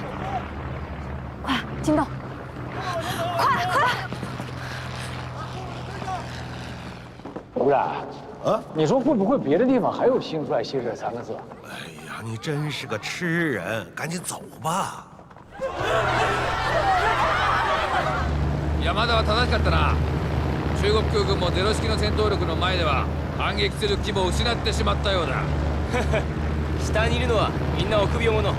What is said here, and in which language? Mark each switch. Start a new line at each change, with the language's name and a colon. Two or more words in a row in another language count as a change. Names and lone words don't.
Chinese: 快，金豆，快！吴然，啊，你说会不会别的地方还有新出来稀释3个字？哎呀，你真是个痴人，赶紧走吧。
Japanese: 山田は正しかったな。中国空軍もゼロ式の戦闘力の前では反撃する気も失ってしまったようだ。下にいるのはみんな臆病者。